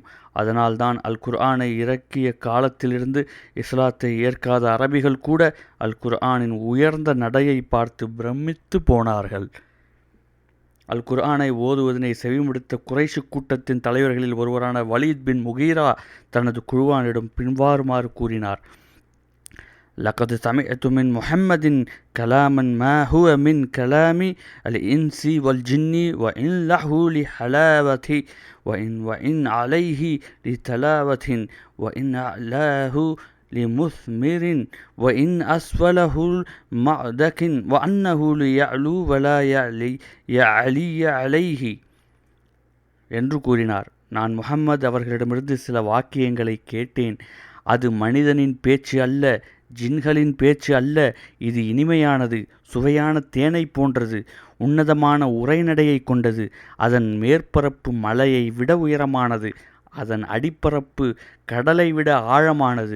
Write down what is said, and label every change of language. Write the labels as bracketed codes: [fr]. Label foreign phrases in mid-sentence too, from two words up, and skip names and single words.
[ta] அதனால்தான் அல் குர்ஆனை இறக்கிய காலத்திலிருந்து இஸ்லாத்தை ஏற்காத அரபிகள் கூட அல் குர்ஆனின் உயர்ந்த நடையை பார்த்து பிரமித்து போனார்கள். அல் குர்ஆனை ஓதுவதனை செவிமடுத்த குறைஷ் கூட்டத்தின் தலைவர்களில் ஒருவரான வலீத் பின் முகீரா தனது குழுவானிடம் பின்வாறுமாறு கூறினார், [ar] لقد سمعت من محمد كلاما ما هو من كلام الإنس والجن وإن له لحلاوة وإن عليه لتلاوة وإن أعلاه لمثمر وإن أسفله معدك وأنه ليعلو ولا يعلي عليه [ta] என்று கூறினார். நான் முஹம்மது அவர்களிடமிருந்து சில வாக்கியங்களை கேட்டேன். அது மனிதனின் பேச்சு அல்ல, ஜின்களின் பேச்சு அல்ல. இது இனிமையானது, சுவையான தேனை போன்றது, உன்னதமான உரைநடையை கொண்டது. அதன் மேற்பரப்பு மலையை விட உயரமானது, அதன் அடிப்பரப்பு கடலை விட ஆழமானது.